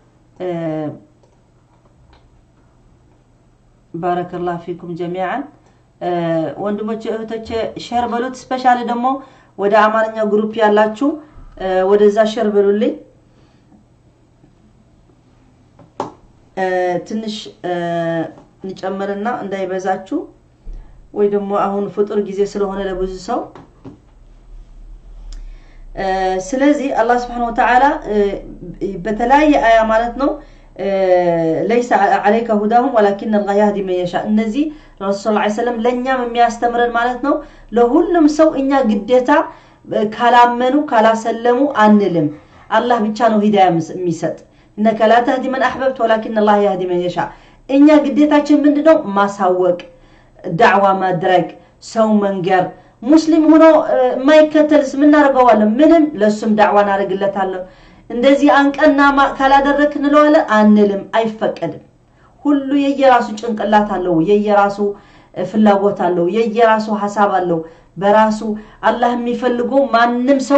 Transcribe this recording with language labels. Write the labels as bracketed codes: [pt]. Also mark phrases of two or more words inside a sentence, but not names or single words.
[ar] بارك الله فيكم جميعا [am] ወንድሞቼ እህቶቼ ሼር በሉት ስፔሻሊ ደግሞ ወደ አማርኛ ግሩፕ ያላችሁ ወደዛ ሼር በሉልኝ ትንሽ ንጨምርና እንዳይበዛችሁ ወይ ደግሞ አሁን ፍጥር ጊዜ ስለሆነ ለብዙ ሰው ስለዚህ አላህ [ar] سبحانه و [am] Ta'ala በተለያየ አያ ማለት ነው [ar] ليس عليك هداهم ولكن الله يهدي من يشاء [am] እነዚህ ረሱል [ar] صلى الله عليه وسلم [am] ለኛም የሚያስተምረን ማለት ነው ለሁሉም ሰው እኛ ግዴታ ካላመኑ ካላሰለሙ አንልም አላህ ብቻ ነው ሂዳያ የሚሰጥ انك [ar] لا تهدي من احببت ولكن الله يهدي من يشاء [am] እኛ ግዴታችን ምንድነው ማሳወቅ ዳዕዋ ማድረግ ሰው መንገር ሙስሊም ሆኖ ማይከተልስ ምን እናርገዋለን ምንም ለሱም ዳዕዋ እናርግለታለን እንደዚህ አንቀና ካላደረክ እንለዋለ አንልም አይፈቀድም ሁሉ የየራሱ ጭንቅላት አለው የየራሱ ፍላጎት አለው የየራሱ ሐሳብ አለው በራሱ አላህ የሚፈልገው ማንንም ሰው